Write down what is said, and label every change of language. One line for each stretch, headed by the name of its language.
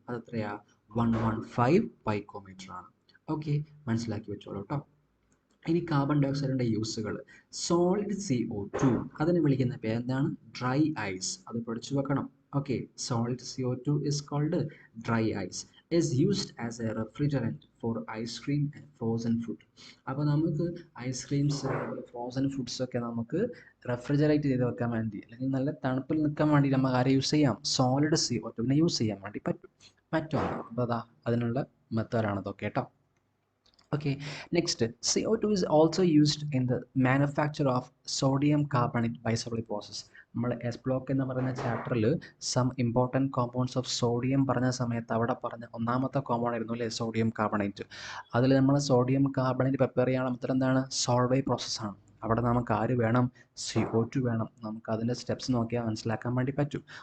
Malayalam: അത് എത്രയാ, 115 പൈക്കോമീറ്റർ ആണ്. ഓക്കെ, മനസ്സിലാക്കി വെച്ചോളൂ കേട്ടോ. ഇനി കാർബൺ ഡയോക്സൈഡിൻ്റെ യൂസുകൾ, സോളിഡ് CO2 അതിനെ വിളിക്കുന്ന പേരെന്താണ്, ഡ്രൈ ഐസ്. അത് പഠിച്ചു വെക്കണം. Okay,
English: Solid CO2 is called dry ice. is used as a refrigerant for ice cream and frozen food.
Malayalam: അപ്പോൾ നമുക്ക് ഐസ്ക്രീംസ് ഫ്രോസൺ ഫുഡ്സ് ഒക്കെ നമുക്ക് റെഫ്രിജറേറ്റ് ചെയ്ത് വെക്കാൻ വേണ്ടി അല്ലെങ്കിൽ നല്ല തണുപ്പിൽ നിൽക്കാൻ വേണ്ടി നമുക്ക് ആരെ യൂസ് ചെയ്യാം? സോളിഡ് CO2 യൂസ് ചെയ്യാൻ വേണ്ടി പറ്റും. അപ്പോൾ അതാ അതിനുള്ള മെത്തേഡാണ് ഇതൊക്കെ കേട്ടോ.
English: Okay, next, CO2 is also used in the manufacture of sodium carbonate bisulfite process.
Malayalam: നമ്മൾ എസ് ബ്ലോക്ക് എന്ന് പറയുന്ന ചാപ്റ്ററിൽ
English: some important compounds of sodium
Malayalam: പറഞ്ഞ സമയത്ത് അവിടെ പറഞ്ഞ ഒന്നാമത്തെ കോമ്പൗണ്ട് ആയിരുന്നു അല്ലേ സോഡിയം കാർബണേറ്റ്. അതിൽ നമ്മൾ സോഡിയം കാർബണേറ്റ് പ്രിപ്പയർ ചെയ്യാനുള്ള മെത്തേഡ് എന്താണ്? സോൾവേ പ്രോസസ്സാണ്. അവിടെ നമുക്ക് ആര് വേണം? CO2 വേണം. നമുക്ക് അതിൻ്റെ സ്റ്റെപ്സ് നോക്കിയാൽ മനസ്സിലാക്കാൻ വേണ്ടി പറ്റും.